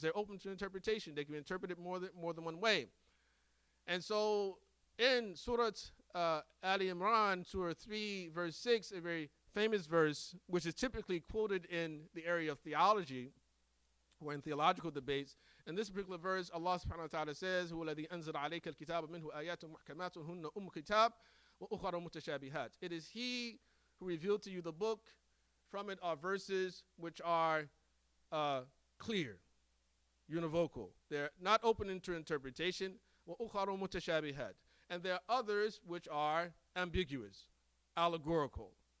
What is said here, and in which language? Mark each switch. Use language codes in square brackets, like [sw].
[en] They're open to interpretation. They can be interpreted more than one way. And so in Surah Al-Imran, Surah 3, verse 6, a very famous verse, which is typically quoted in the area of theology or in theological debates. In this particular verse, Allah subhanahu wa ta'ala says, [ar] هُوَ الَّذِي أَنزَلَ عَلَيْكَ الْكِتَابَ مِنْهُ آيَاتٌ مُحْكَمَاتٌ هُنَّ الْكِتَابِ وَأُخَرَ مُتَشَابِهَاتٌ. [en] It is He who revealed to you the book. From it are verses which are clear, univocal. They're not open to interpretation. [ar] وَأُخَرُ مُتَشَابِهَاتٌ. [en] And there are others which are ambiguous, allegorical.